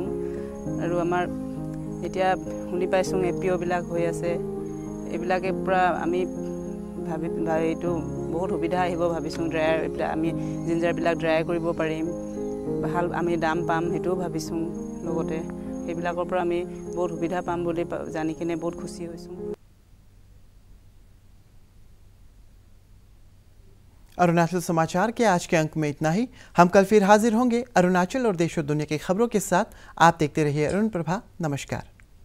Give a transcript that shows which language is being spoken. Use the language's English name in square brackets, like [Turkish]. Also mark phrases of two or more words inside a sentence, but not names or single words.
[Assamese] আৰু আমাৰ এতিয়া শুনি পাইছোঁ FPOবিলাক হৈ আছে, এইবিলাকে পূৰা আমি এইটো বহুত সুবিধা আহিব ভাবিছোঁ। ড্ৰায়াৰ আমি জিঞ্জাৰবিলাক ড্ৰাই কৰিব পাৰিম, ভাল আমি দাম পাম সেইটোও ভাবিছোঁ। লগতে সেইবিলাকৰ পৰা আমি বহুত সুবিধা পাম বুলি জানি কিনে বহুত খুচি হৈছোঁ। [Hindi] अरुणाचल समाचार के आज के अंक में इतना ही। हम कल फिर हाजिर होंगे अरुणाचल और देश और दुनिया की खबरों के साथ। आप देखते रहिए अरुण प्रभा। नमस्कार।